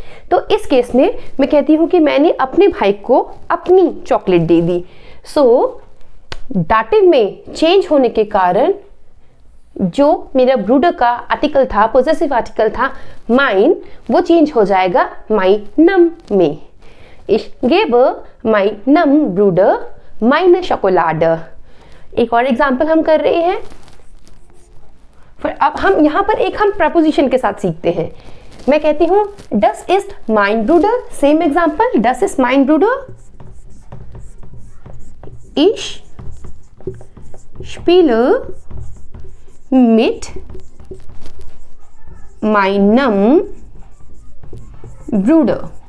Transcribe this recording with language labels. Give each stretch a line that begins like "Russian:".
Hindi: तो इस केस में मैं कहती हूं कि मैंने अपने भाई को अपनी चॉकलेट दे दी। सो डाटिव में चेंज होने के कारण जो मेरा ब्रूडर का आर्टिकल था, पोजेसिव आर्टिकल था माइन, वो चेंज हो जाएगा meinem में।
German: Ich gebe meinem Bruder meine Schokolade।
Hindi: एक और एग्जाम्पल हम कर रहे हैं। फिर अब हम यहां पर एक हम प्रपोजिशन के साथ सीखते हैं। मैं कहती हूं
German: Das ist mein Bruder।
Hindi: Same example, Das ist mein Bruder।
German: Ich spiele mit meinem Bruder।